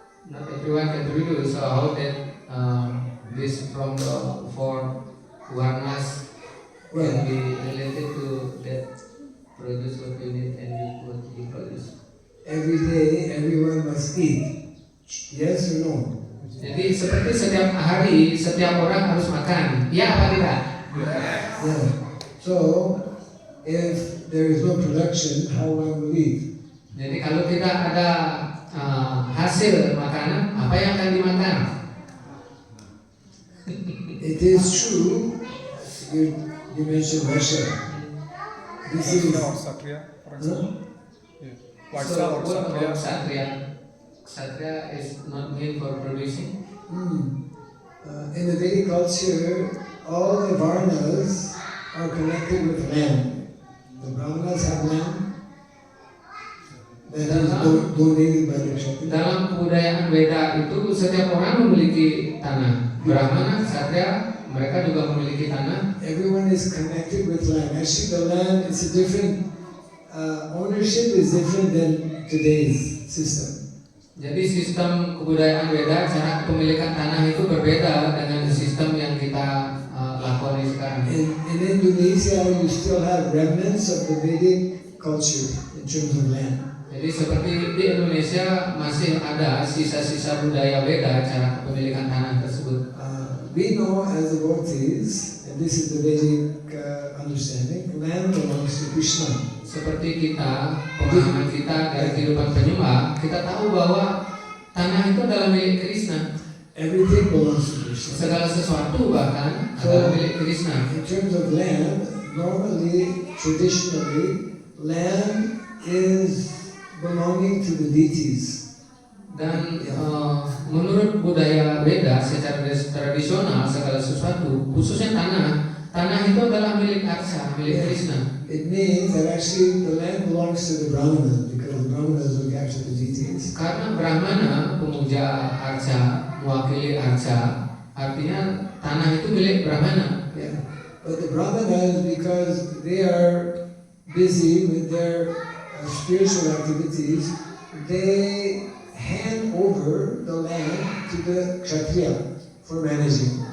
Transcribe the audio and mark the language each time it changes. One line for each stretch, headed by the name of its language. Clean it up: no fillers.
English: Not everyone can produce. So how that this from the 4 Varnas can be related to that produce what you need and what you produce. Every day, everyone must eat. Yes or no?
Indonesian: Jadi seperti setiap hari setiap orang harus makan. Ya apa tidak?
English: Yeah. So, if there is no production, how one will eat?
Indonesian: Jadi kalau tidak ada hasil makanan, apa yang akan dimakan?
English: It is true. You mentioned Russia. This is Satria, for example. Vaisya So or what Satria. about Kshatriya? Kshatriya is not meant for producing. in the Vedic culture, all the Varnas are connected with land. The Brahmanas have land that is donated by the Kshatriya.
Indonesian: Dalam kebudayaan Veda itu setiap orang memiliki tanah. Brahmana, Kshatriya, mereka juga memiliki tanah.
English: Everyone is connected with land. Actually, the land is a different ownership is different than today's system.
Indonesian: Jadi sistem kebudayaan Veda, cara kepemilikan tanah itu berbeda dengan sistem yang kita lakoni sekarang.
English: In Indonesia, you still have remnants of the Vedic culture in terms of land.
Indonesian: Jadi seperti di Indonesia masih ada sisa-sisa budaya Weda cara kepemilikan tanah tersebut.
English: We know as devotees, and this is the Vedic understanding, land belongs to Krishna.
Indonesian: Seperti kita, pemahaman kita dari kehidupan penyembah, kita tahu bahwa tanah itu adalah milik Krishna.
English: Everything belongs to Krishna.
Indonesian: Segala sesuatu bahkan adalah milik Krishna.
English: In terms of land, normally, traditionally, land is belonging to the deities.
Indonesian: Dan menurut budaya Weda secara tradisional segala sesuatu, khususnya tanah itu adalah milik Arca, milik Krishna.
English: It means that actually the land belongs to the Brahmanas because the Brahmanas look after the deities.
Indonesian: Karena Brahmana pemuja Arca, mewakili Arca, artinya tanah itu milik Brahmana.
English: Yeah. But the Brahmanas, because they are busy with their spiritual activities, they hand over the land to the Kshatriya for managing.